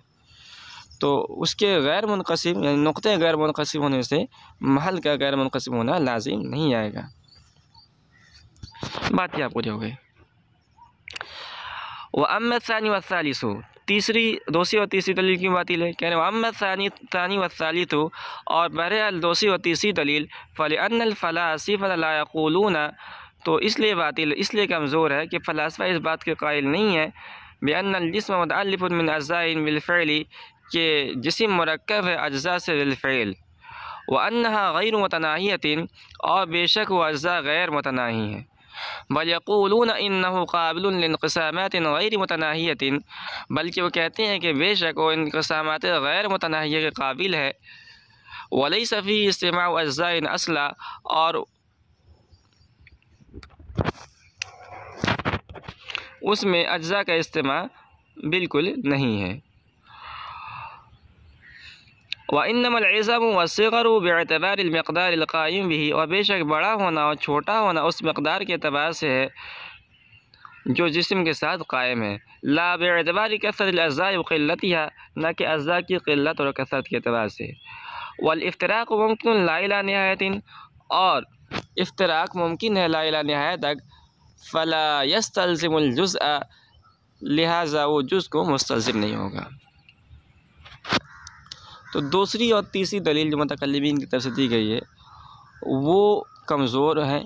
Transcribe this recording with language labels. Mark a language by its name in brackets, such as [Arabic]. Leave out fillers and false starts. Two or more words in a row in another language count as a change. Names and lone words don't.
[Hindi] तो उसके गैर मुनक़सिम यानी नुक़्ते गैर मुनक़सिम होने से महल का गैर मुनक़सिम होना लाजिम नहीं आएगा। बात क्या पूरी हो गई। [Arabic] وأما الثاني والثالث, [Hindi] दूसरी और तीसरी दलील की बातिल है। कह रहे [Arabic] أما الثاني والثالث, [Hindi] और बहरहाल दूसरी और तीसरी दलील [Arabic] فلأن الفلاسفة لا يقولون, [Hindi] तो इसलिए बातिल, इसलिए कमज़ोर है कि फ़लासफ़ा इस बात के कायल नहीं है [Arabic] بأن الجسم متألف من أجزاء بالفعل, [Hindi] कि जिस्म मुरक्कब है अज्ज़ा से [Arabic] بالفعل, وأنها غير متناهية, [Hindi] और बेशक वो अज्ज़ा गैर मुतनाही हैं। [Arabic] بل يقولون إنه قابل لانقسامات غير متناهية, [Hindi] बल्कि वो कहते हैं कि बेशक वो इन्क़िसामात गैर मुतनाहिया के काबिल है। [Arabic] وليس فيه اجتماع أجزاء أصلا, [Hindi] और उसमें अज्ज़ा का इस्तिमा बिल्कुल नहीं है। [Arabic] وإنما العظم والصغر باعتبار المقدار القائم به, [Hindi] और बेशक बड़ा होना और छोटा होना उस मक़दार के एतबार से है जो जिस्म के साथ कायम है। [Arabic] لا باعتبار كثرة الأجزاء وقلتها, [Hindi] न कि अज़्ज़ा की क़िल्लत और कसरत के एतबार से। [Arabic] والافتراق ممكن لا إلى نهاية, [Hindi] और इफ्तराक मुमकिन है [Arabic] لا إلى نهاية [Hindi] तक, [Arabic] فلا يستلزم الجزء, [Hindi] लिहाजा वो जुज़ को मुस्तलज़िम नहीं होगा। तो दूसरी और तीसरी दलील जो मुतकल्लिमीन की तरफ से दी गई है वो कमज़ोर है।